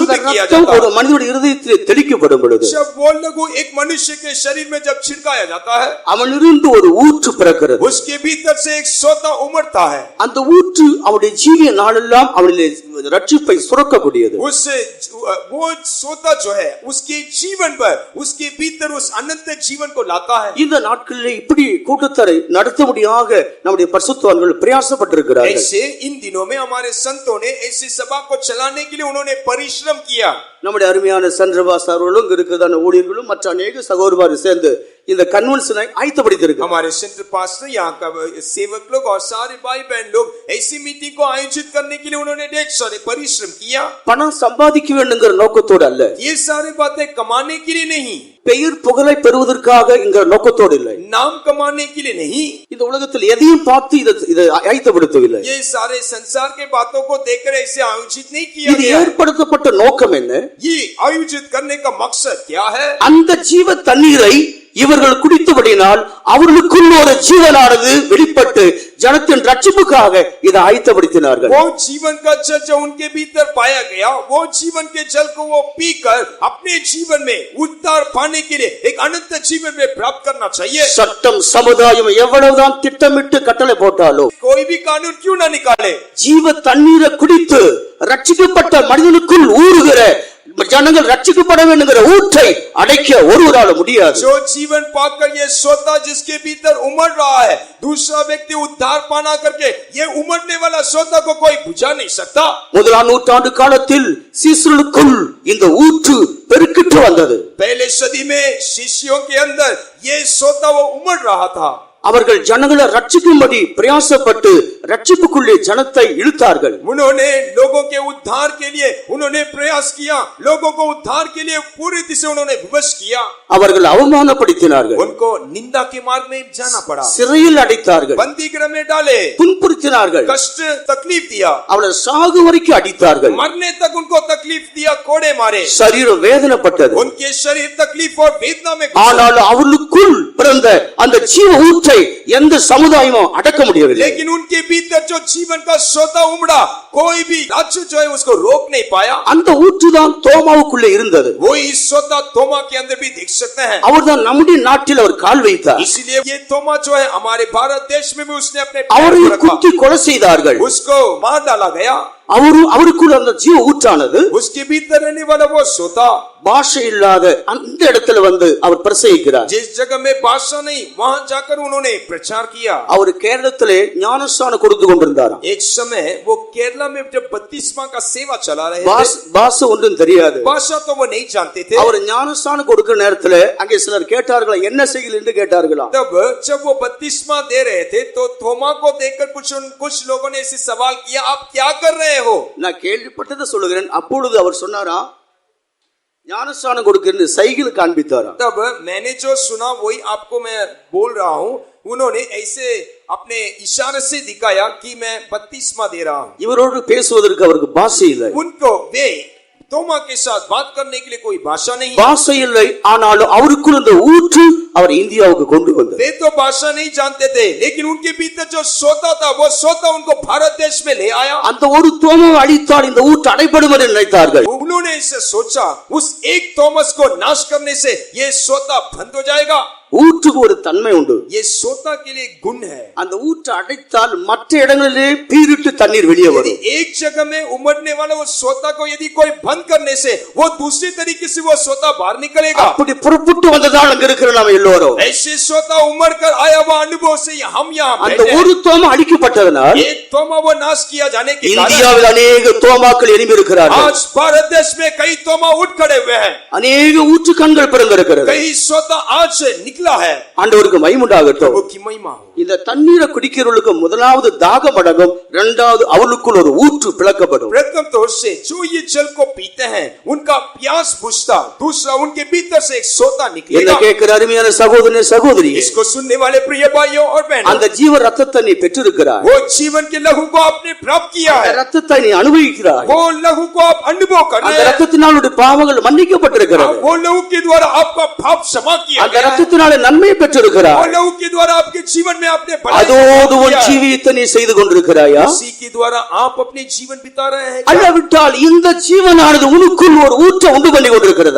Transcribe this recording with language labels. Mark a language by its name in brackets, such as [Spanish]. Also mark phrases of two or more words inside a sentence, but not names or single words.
[Tamil] அந்த [Hindi] किया [Tamil] ரத்தம் [Hindi] जाता [Tamil] ஒரு [Hindi] है। [Tamil] மனிதனுடைய இருதயத்திலே தெளிக்கப்படும் பொழுது [Hindi] जब वो लहू एक मनुष्य के शरीर में जब छिड़काया जाता है [Tamil] அவனிலிருந்து ஒரு ஊற்று பிறக்கிறது. [Hindi] उसके भीतर से एक सोता उमड़ता है। [Tamil] அந்த ஊற்று அவருடைய ஜீவிய நாளெல்லாம் அவனிலே ரட்சிப்பை சுரக்கக்கூடியது. [Hindi] उससे वो सोता जो है उसके जीवन पर उसके भीतर उस अनंत जीवन को लाता है। [Tamil] இந்த நாட்களிலே இப்படி கூட்டத்தரை நடத்தும்படியாக நம்முடைய பரிசுத்தவான்கள் பிரயாசப்பட்டிருக்கிறார்கள். [Hindi] ऐसे इन दिनों में हमारे संतों ने ऐसी सभा को चलाने के लिए उन्होंने परिश्रम किया। [Tamil] நம்முடைய அருமையான சந்திரபாஸ் அவர்களும் இங்க இருக்கிறதான ஊழியர்களும் மற்ற अनेक சகோதரர்கள் சேர்ந்து இந்த கன்வென்ஷனை ஆயத்தப்படுத்தியிருக்கிறார்கள். [Hindi] हमारे सेंटर पास्टर यहाँ का सेवक लोग और सारे भाई बहन लोग ऐसी मीटिंग को आयोजित करने के लिए उन्होंने ढेर सारे परिश्रम किया। [Tamil] பணம் சம்பாதிக்க வேண்டுங்கிற நோக்கத்தோடு அல்ல, [Hindi] ये सारे बातें कमाने के लिए नहीं, [Tamil] பெயர் புகழை பெறுவதற்காக இங்க நோக்கத்தோடு இல்லை, [Hindi] नाम कमाने के लिए नहीं, [Tamil] இந்த உலகத்தில் எதையும் பார்த்து இதை ஆயத்தப்படுத்தவில்லை. [Hindi] ये सारे संसार के बातों को देखकर ऐसे आयोजित नहीं किया [Tamil] இது [Hindi] गया है। [Tamil] ஏற்படுத்தப்பட்ட நோக்கம் என்ன? [Hindi] ये आयोजित करने का मकसद क्या है? [Tamil] அந்த ஜீவ தண்ணீரை இவர்கள் குடித்தபடினால் அவர்களுக்குள்ள ஒரு ஜீவனானது வெளிப்பட்டு ஜனத்தின் ரட்சிப்புக்காக இதை ஆயத்தப்படுத்தினார்கள். [Hindi] वो जीवन का जल जो उनके भीतर पाया गया वो जीवन के जल को वो पीकर अपने जीवन में उद्धार पाने के लिए एक अनंत जीवन में प्राप्त करना चाहिए। [Tamil] சட்டம் சமுதாயம் எவ்வளவுதான் திட்டமிட்டு கட்டளை போட்டாலும் [Hindi] कोई भी कानून क्यों ना निकाले, [Tamil] ஜீவ தண்ணீரை குடித்து ரட்சிக்கப்பட்ட மனிதனுக்குள் ஊறுகிற ஜனங்கள் ரட்சிக்கப்பட வேண்டுங்கிற ஊற்றை அடைக்க ஒருவரால முடியாது. [Hindi] जो जीवन पाकर ये सोता जिसके भीतर उमड़ रहा है दूसरा व्यक्ति उद्धार पाना करके ये उमड़ने वाला सोता को कोई बुझा नहीं सकता। [Tamil] முதலாம் நூற்றாண்டு காலத்தில் சீசர்களுக்குள் இந்த ஊற்று பெருக்கிட்டு வந்தது. [Hindi] पहले सदी में शिष्यों के अंदर ये सोता वो उमड़ रहा था। [Tamil] அவர்கள் ஜனங்களை ரட்சிக்கும்படி பிரயாசப்பட்டு ரட்சிப்புக்குள்ளே ஜனத்தை இழுத்தார்கள். [Hindi] उन्होंने लोगों के उद्धार के लिए उन्होंने प्रयास किया, लोगों को उद्धार के लिए पूरी तरह से उन्होंने विवश किया। [Tamil] அவர்கள் அவமானப்படுத்தினார்கள், [Hindi] उनको निंदा के मार्ग में जाना पड़ा, [Tamil] சிறையில் அடைத்தார்கள், [Hindi] बंदी गृह में डाले, [Tamil] துன்புறுத்தினார்கள், [Hindi] कष्ट तकलीफ दिया, [Tamil] அவளை சாகு வரைக்கும் அடித்தார்கள். [Hindi] मरने तक उनको तकलीफ दिया, कोड़े मारे, [Tamil] சரீரம் வேதனைப்பட்டது. [Hindi] उनके शरीर तकलीफ और वेदना में [Tamil] ஆனால் அவளுக்குள் பிறந்த அந்த ஜீவ ஊற்றை ஊற்றை எந்த சமுதாயமும் அடக்க முடியவில்லை. [Hindi] लेकिन उनके भीतर जो जीवन का सोता उमड़ा, कोई भी राज्य जो है उसको रोक नहीं पाया. [Tamil] அந்த ஊற்றுதான் தோமாவுக்குள்ளே இருந்தது. [Hindi] वो इस सोता तोमा के अंदर भी देख सकते हैं. [Tamil] அவர்தான் நம்முடைய நாட்டில் அவர் கால் வைத்தார். [Hindi] इसलिए ये तोमा जो है हमारे भारत देश में भी उसने अपने [Tamil] அவரை [Hindi] पैर रखा. [Tamil] குத்தி கொலை செய்தார்கள். [Hindi] उसको मार डाला गया. [Tamil] அவருக்குள் அந்த ஜீவ ஊற்றானது [Hindi] उसके भीतर रहने वाला वो सोता [Tamil] பாஷை இல்லாத அந்த இடத்துல வந்து அவர் பிரசங்கிக்கிறார். [Hindi] जिस जगह में भाषा नहीं, वहां जाकर उन्होंने प्रचार किया. [Tamil] அவர் கேரளத்திலே ஞானஸ்நானம் கொடுத்து கொண்டிருந்தாராம். [Hindi] एक समय वो केरला में जब बपतिस्मा का सेवा चला रहे थे, [Tamil] பாஷை ஒன்றும் தெரியாது. [Hindi] भाषा तो वो नहीं जानते थे. [Tamil] அவர் ஞானஸ்நானம் கொடுக்கிற நேரத்துல அங்கே சிலர் கேட்டார்களா, என்ன செய்கிறீர்கள் என்று கேட்டார்களாம். [Hindi] तब जब वो बपतिस्मा दे रहे थे तो थोमा को देखकर कुछ लोगों ने ऐसे सवाल किया, आप क्या कर रहे हो? [Tamil] நான் கேள்விப்பட்டதை சொல்லுகிறேன். அப்பொழுது அவர் சொன்னாரா, ஞானஸ்நானம் கொடுக்கிறது சைகிள் காண்பித்தாரா. [Hindi] तब मैंने जो सुना वही आपको मैं बोल रहा हूँ. उन्होंने ऐसे अपने इशारे से दिखाया कि मैं बपतिस्मा दे रहा हूँ. [Tamil] இவரோடு பேசுவதற்கு அவருக்கு பாஷை இல்லை. [Hindi] उनको वे तोमा के साथ बात करने के लिए कोई भाषा नहीं. [Tamil] பாஷை இல்லை, ஆனாலும் அவருக்குள் அந்த ஊற்று அவர் இந்தியாவுக்கு கொண்டு வந்தார். [Hindi] वे तो भाषा नहीं जानते थे, लेकिन उनके भीतर जो सोता था वो सोता उनको भारत देश में ले आया. [Tamil] அந்த ஒரு தோமாவை அழித்தால் இந்த ஊற்று அடைபடும் என்று நினைத்தார்கள். [Hindi] उन्होंने इसे सोचा, उस एक थॉमस को नाश करने से ये सोता बंद हो जाएगा. [Tamil] ஊற்றுக்கு ஒரு தன்மை உண்டு. [Hindi] ये सोता के लिए गुण है. [Tamil] அந்த ஊற்று அடைத்தால் மற்ற இடங்களிலே பீரிட்டு தண்ணீர் வெளியே [Hindi] यदि [Tamil] வரும். [Hindi] एक जगह में उमड़ने वाला वो सोता को यदि कोई बंद करने से वो दूसरी तरीके से वो सोता बाहर निकलेगा. [Tamil] அப்படி புறப்பட்டு வந்ததால் அங்க இருக்கிற நாம எல்லோரும் [Hindi] ऐसे सोता उमड़ कर आया हुआ अनुभव से हम यहाँ [Tamil] அந்த [Hindi] बैठे [Tamil] ஒரு [Hindi] हैं. [Tamil] தோமா அழிக்கப்பட்டதனால் [Hindi] एक तोमा वो नाश किया जाने के कारण [Tamil] இந்தியாவில் அநேக தோமாக்கள் எழும்பி இருக்கிறார்கள். [Hindi] आज भारत देश में कई तोमा उठ खड़े हुए हैं. [Tamil] அநேக ஊற்று கண்கள் பிறந்திருக்கிறது. [Hindi] कई सोता आज से निकला है. [Tamil] ஆண்டவருக்கு மகிமையுண்டாகட்டும். [Hindi] प्रभु की महिमा हो. [Tamil] இந்த தண்ணீரை குடிக்கிறவர்களுக்கு முதலாவது தாகம் அடங்கும், இரண்டாவது அவளுக்குள் ஒரு ஊற்று பிளக்கப்படும். [Hindi] प्रथम तौर से जो ये जल को पीते हैं उनका प्यास बुझता, दूसरा उनके भीतर से एक सोता [Tamil] என்ன [Hindi] निकलेगा. [Tamil] கேட்கிற அருமையான சகோதரனே சகோதரி, [Hindi] इसको सुनने वाले प्रिय भाइयों और बहनों, [Tamil] அந்த ஜீவ ரத்தத்தை நீ பெற்றிருக்கிறாய். [Hindi] वो जीवन के लहू को आपने प्राप्त किया [Tamil] அந்த [Hindi] है. [Tamil] ரத்தத்தை நீ அனுபவிக்கிறாய். [Hindi] वो लहू को आप अनुभव कर [Tamil] அந்த [Hindi] रहे हैं. [Tamil] ரத்தத்தினால் உன்னுடைய பாவங்கள் மன்னிக்கப்பட்டிருக்கிறது. [Hindi] वो लहू के द्वारा आपका पाप क्षमा किया [Tamil] அந்த [Hindi] गया है. [Tamil] ரத்தத்தினாலே நன்மை பெற்றிருக்கிறாய். [Hindi] वो लहू के द्वारा आपके जीवन में आपने भलाई [Tamil] அதோடு உன் [Hindi] किया है. [Tamil] ஜீவியத்தை நீ செய்து கொண்டிருக்கிறாயா? [Hindi] उसी के द्वारा आप अपने जीवन बिता रहे हैं. [Tamil] அல்லாவிட்டால் இந்த ஜீவனானது உனக்குள் ஒரு ஊற்றை உண்டு பண்ணி கொண்டிருக்கிறதா?